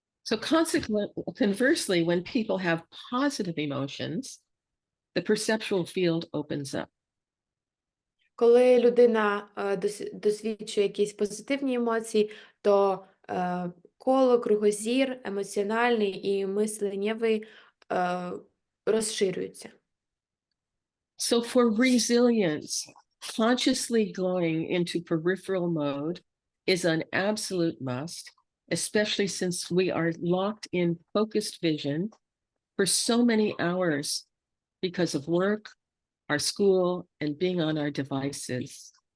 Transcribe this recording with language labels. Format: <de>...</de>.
<en>So conversely, when people have positive emotions, the perceptual field opens up.</en> <uk>Коли людина досвідчує якісь позитивні емоції, то коло, кругозір, емоціональний і мисленнєвий розширюються.</uk> <en>So for resilience, consciously going into peripheral mode is an absolute must, especially since we are locked in focused vision for so many hours because of work, our school, and being on our devices.</en>